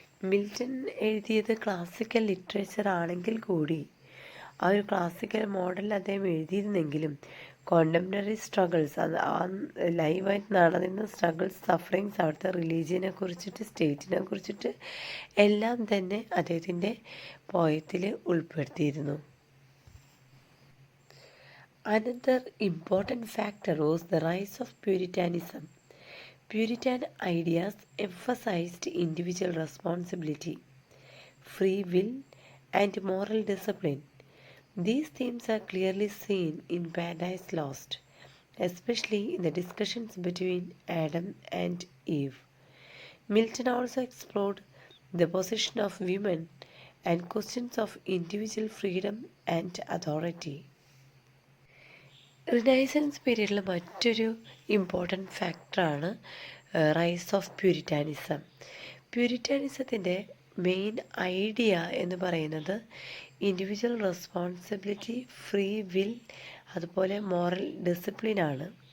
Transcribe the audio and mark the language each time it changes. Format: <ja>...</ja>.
<ml>Milton എഴുതിയത് classical literature ആണെങ്കിൽ കൂടി ആ ഒരു ക്ലാസിക്കൽ മോഡലിൽ അദ്ദേഹം എഴുതിയിരുന്നെങ്കിലും കോണ്ടംപററി സ്ട്രഗിൾസ്, അത് ആ ലൈവായിട്ട് നടന്നിരുന്ന സ്ട്രഗിൾസ്, സഫറിങ്സ്, അവിടുത്തെ റിലീജിയനെ കുറിച്ചിട്ട്, സ്റ്റേറ്റിനെ കുറിച്ചിട്ട് എല്ലാം തന്നെ അദ്ദേഹത്തിൻ്റെ പോയത്തിൽ ഉൾപ്പെടുത്തിയിരുന്നു.</ml> <en>Another important factor was the rise of Puritanism. Puritan ideas emphasized individual responsibility, free will, and moral discipline. These themes are clearly seen in Paradise Lost, especially in the discussions between Adam and Eve. Milton also explored the position of women and questions of individual freedom and authority.</en> <ml>Renaissance പീരീഡിൽ മറ്റൊരു important ഫാക്ടറാണ് rise of Puritanism. പ്യൂരിറ്റാനിസത്തിൻ്റെ main idea എന്ന് പറയുന്നത് individual responsibility, free will, അതുപോലെ moral ഡിസിപ്ലിനാണ്.</ml>